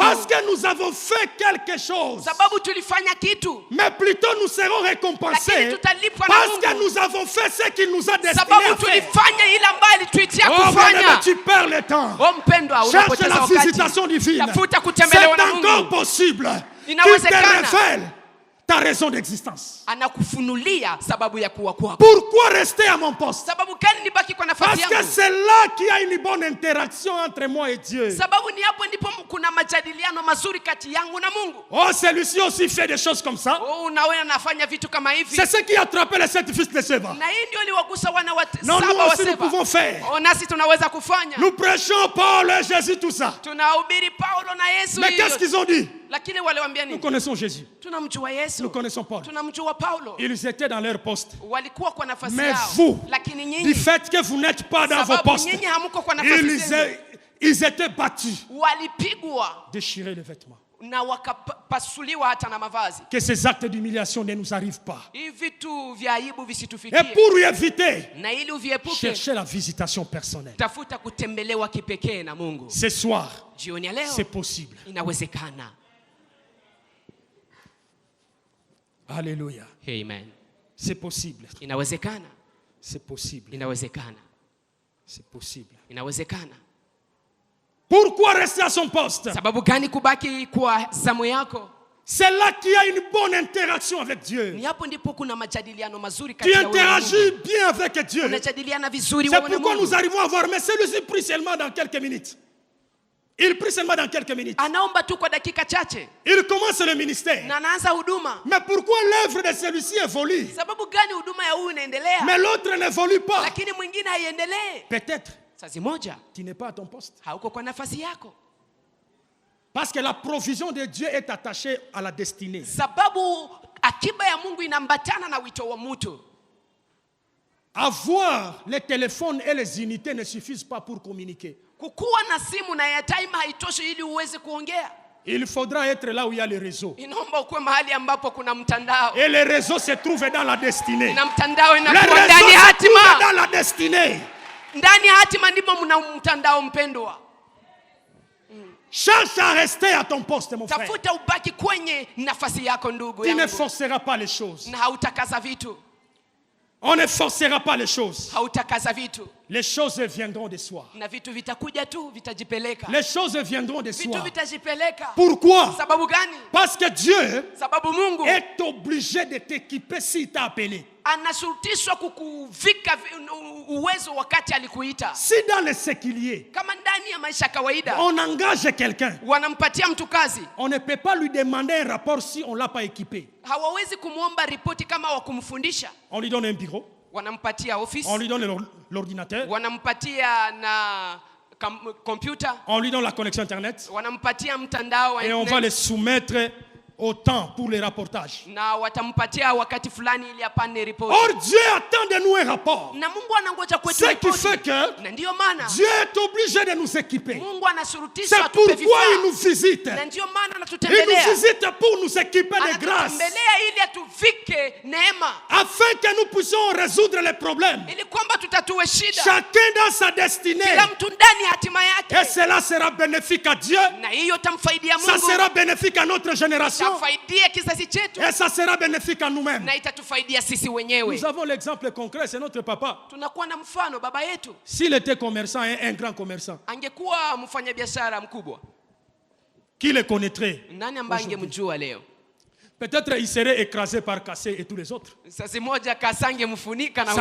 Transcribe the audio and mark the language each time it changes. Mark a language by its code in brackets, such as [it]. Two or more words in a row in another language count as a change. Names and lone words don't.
[fr] parce que nous avons fait quelque chose, [sw] sababu tulifanya kitu, [fr] mais plutôt nous serons [sw] lakini [fr] récompensés [sw] tutalipwa na [fr] parce que [sw] Mungu [fr] nous avons fait ce qu'il nous a destiné [sw] sababu [fr] à faire. [sw] tulifanya ile ambayo alituitia [fr] Oh, bien-aimé, [sw] kufanya. [fr] tu perds le temps. [sw] O mpendwa, [fr] Cherche [sw] unapoteza [fr] la [sw] wakati. [fr] visitation divine. [sw] Tafuta [fr] C'est [sw] kutembelewa na [fr] encore [sw] Mungu. [fr] possible qu'il te [sw] Inawezekana. [fr] révèle ta raison d'existence. [sw] Anakufunulia sababu ya kuwa kwako. [fr] Pourquoi rester à mon poste? [sw] Sababu gani nibaki kwa [fr] Parce [sw] nafasi [fr] que [sw] yangu? [fr] c'est là qu'il y a une bonne interaction entre moi et Dieu. [sw] Sababu ni hapo ndipo kuna majadiliano mazuri kati yangu na Mungu. [fr] Oh, celui-ci aussi fait des choses comme ça. [sw] Oh, na wewe unafanya vitu kama hivi. [fr] C'est ce qui a attrapé les 7 fils de Séba. [sw] Na hii ndio iliwagusa wana wa [fr] Non, nous [sw] saba wa [fr] aussi nous [sw] Seba. [fr] pouvons faire. [sw] Oh, nasi tunaweza kufanya. [fr] Nous prêchons Paul et Jésus, tout ça. [sw] Tunahubiri Paulo na Yesu [fr] Mais [sw] hiyo. [fr] qu'est-ce qu'ils ont dit? [sw] Lakini wale waambia [fr] Nous [sw] nini? [fr] connaissons Jésus. [sw] Tunamjua Yesu. [fr] Nous connaissons Paul. [sw] Tunamjua Paulo. [fr] Ils étaient dans leur poste. [sw] Walikuwa kwa nafasi [fr] Mais [sw] yao. [fr] vous, [sw] Lakini [fr] du [sw] nyinyi [fr] fait que vous n'êtes pas dans vos [sw] sababu [fr] postes, [sw] nyinyi hamuko kwa nafasi zenu. [fr] ils étaient battus. [sw] Walipigwa, [fr] Déchirer les vêtements. [sw] na wakapasuliwa hata na mavazi. [fr] Que ces actes d'humiliation ne nous arrivent pas. [sw] Hivi vitu vya aibu [fr] Et [sw] visitufikie. [fr] pour y éviter, [sw] Na ili uviepuke, [fr] cherchez la visitation personnelle. [sw] tafuta kutembelewa kipekee na Mungu. [fr] Ce soir, [sw] Jioni ya leo [fr] c'est possible. [sw] inawezekana. [fr] Alléluia. [sw] Amen. [fr] C'est possible. [sw] Inawezekana. [fr] C'est possible. [sw] Inawezekana. [fr] C'est possible. [sw] Inawezekana. [fr] Pourquoi rester à son poste? [sw] Sababu gani kubaki kwa zamu yako? [fr] C'est là qu'il y a une bonne interaction avec Dieu. [sw] Ni hapo ndipo kuna majadiliano mazuri [fr] Tu [sw] kati ya wewe na [fr] interagis [sw] Mungu. [fr] bien avec Dieu. [sw] Unajadiliana vizuri [fr] C'est [sw] wewe na [fr] pourquoi [sw] Mungu. [fr] nous arrivons à voir, mais celui-ci prie seulement dans quelques minutes. Il prie seulement dans quelques minutes. [sw] Anaomba tu kwa dakika chache [fr] Il commence le ministère. [sw] na anaanza huduma. [fr] Mais pourquoi l'œuvre de celui-ci évolue, [sw] Sababu gani huduma ya huyu inaendelea [fr] mais l'autre n'évolue pas? [sw] lakini mwingine haiendelee? [fr] Peut-être [sw] Sazi moja [fr] tu n'es pas à ton poste. [sw] hauko kwa nafasi yako. [fr] Parce que la provision de Dieu est attachée à la destinée. [sw] Sababu akiba ya Mungu inambatana na wito wa mtu. [fr] Avoir les téléphones et les unités ne suffisent pas pour communiquer. [sw] Kukuwa na simu na ya time haitoshi ili uweze kuongea. [fr] Il faudra être là où il y a le réseau. [sw] Inaomba ukuwe mahali ambapo kuna mtandao. [fr] Et le réseau se trouve dans la destinée. [sw] Na mtandao [fr] Le [sw] inakuwa [fr] réseau [sw] ndani ya [fr] se trouve [sw] hatima. [fr] dans la destinée. [sw] Ndani ya hatima ndipo mna mtandao mpendwa. [fr] Cherche à rester à ton poste, mon frère. [sw] Tafuta ubaki kwenye nafasi yako ndugu [fr] Tu ne [sw] yangu. [fr] forceras pas les choses. [sw] Na hautakaza vitu. [fr] On ne forcera pas les choses. [sw] Hautakaza vitu. [fr] Les choses viendront de soi. [sw] Na vitu vitakuja tu, vitajipeleka. [fr] Les choses viendront de [sw] Vitu [fr] soi. [sw] vitajipeleka. [fr] Pourquoi? [sw] Sababu gani? [fr] Parce que Dieu [sw] Sababu Mungu [fr] est obligé de t'équiper s'il t'a appelé. [sw] anashurutishwa kukuvika uwezo wakati alikuita. [fr] Si dans le séculier, [sw] Kama ndani ya maisha ya kawaida [fr] on engage quelqu'un, [sw] wanampatia mtu kazi, [fr] on ne peut pas lui demander un rapport si on ne l'a pas équipé. [sw] hawawezi kumwomba ripoti kama wa kumfundisha. [fr] On lui donne un bureau, [sw] Wanampatia office, [fr] on lui donne l'ordinateur, [sw] wanampatia na computer, [fr] on lui donne la connexion Internet [sw] wanampatia mtandao wa [fr] et on va [sw] internet, [fr] le soumettre au temps pour les rapportages. [sw] na watampatia wakati fulani ili apane ripoti. [fr] Or, Dieu attend de nous un rapport. [sw] Na Mungu anangoja kwetu [fr] Ce qui [sw] ripoti. [fr] fait que [sw] Na ndiyo maana [fr] Dieu est obligé de nous équiper. [sw] Mungu anashurutishwa [fr] C'est [sw] atupe [fr] pourquoi il nous [sw] vifaa. [fr] visite. [sw] Na ndiyo maana [fr] Il nous [sw] anatutembelea. [fr] visite pour nous équiper de grâce, [sw] Anatutembelea ili atuvike neema, [fr] afin que nous puissions résoudre les problèmes. [sw] ili kwamba tutatue shida. [fr] Chacun dans sa destinée. [sw] Kila mtu ndani ya hatima [fr] Et [sw] yake. [fr] cela sera bénéfique à Dieu. [sw] Na hiyo tamfaidia [fr] Ça [sw] Mungu, [fr] sera bénéfique à notre génération. [sw] tamfaidia kizazi chetu, [fr] Et ça sera bénéfique à nous-mêmes. [sw] na itatufaidia sisi wenyewe. [fr] Nous avons l'exemple concret, c'est notre papa. [sw] Tunakuwa na mfano baba yetu. [fr] S'il était commerçant, un grand commerçant, [sw] Angekuwa mfanyabiashara mkubwa, [fr] qui le connaîtrait? [sw] nani ambaye angemjua leo? [fr] Peut-être il serait écrasé par Cassé et tous les autres. [sw] Sasa moja kasange mfunika na